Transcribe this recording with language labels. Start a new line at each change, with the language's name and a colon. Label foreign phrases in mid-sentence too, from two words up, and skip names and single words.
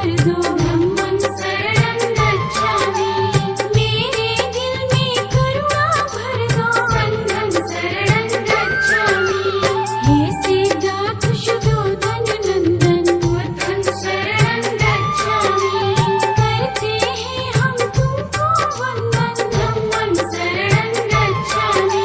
Hindi: दो,
Pali: धम्मं शरणं गच्छामि।
Hindi: मेरे दिल में करुणा भर दो,
Pali: संघं शरणं गच्छामि।
Hindi: हे सिद्धार्थ शुद्धोधन नंदन,
Pali: बुद्धं शरणं गच्छामि।
Hindi: करते हैं हम तुमको वंदन,
Pali: धम्मं शरणं गच्छामि।